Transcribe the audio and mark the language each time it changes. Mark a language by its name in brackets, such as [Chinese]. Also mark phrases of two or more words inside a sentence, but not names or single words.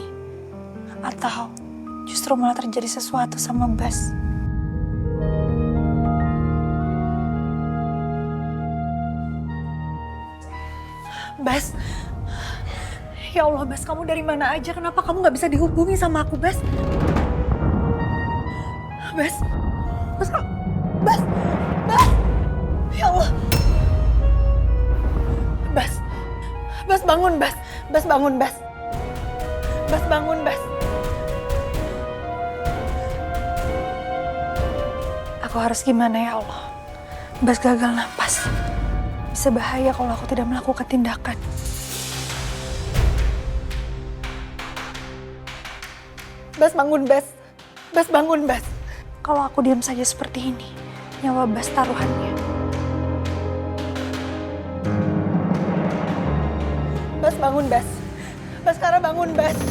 [Indonesian] Atau justru malah terjadi sesuatu sama Bas? Bas, ya Allah Bas, kamu dari mana aja? Kenapa kamu gak bisa dihubungi sama aku, Bas? Bas, Bas, Bas, Bas, ya Allah. Bas, Bas bangun, Bas, Bas bangun, Bas. Bas bangun, Bas. Aku harus gimana ya Allah? Bas gagal napas. Bisa bahaya kalau aku tidak melakukan tindakan. Bas bangun, Bas. Bas bangun, Bas. Kalau aku diam saja seperti ini, nyawa Bas taruhannya. Bas bangun, Bas. Baskara bangun, Bas.